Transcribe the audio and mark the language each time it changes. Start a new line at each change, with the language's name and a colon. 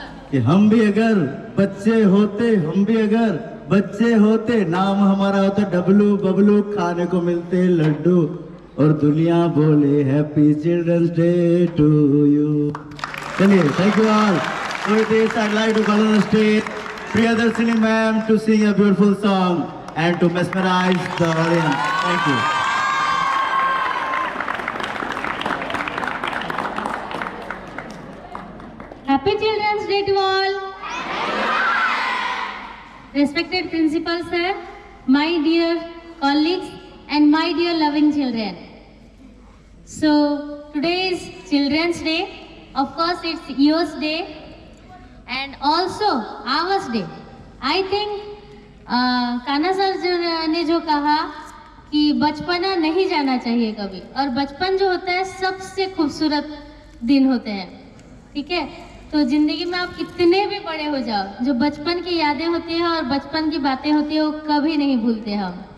Hindi: कि हम भी अगर बच्चे होते, हम भी अगर बच्चे होते, नाम हमारा होता डबलू बबलू, खाने को मिलते लड्डू, और दुनिया बोले
English: Happy children's day to you. चलिए, thank you all. With this, I'd like to call on the stage Priyadarshini ma'am to sing a beautiful song and to mesmerize the audience. Thank you. Happy Children's Day to all. Respected Principal Sir, my dear colleagues and my dear loving children. So today is Children's Day. Of course, it's yours day and also ours day. I think
Hindi: Kanha sir ने जो कहा कि बचपना नहीं जाना चाहिए कभी, और बचपन जो होता है सबसे खूबसूरत दिन होते हैं, ठीक है। तो जिंदगी में आप कितने भी बड़े हो जाओ, जो बचपन की यादें होती हैं और बचपन की बातें होती है वो कभी नहीं भूलते हम।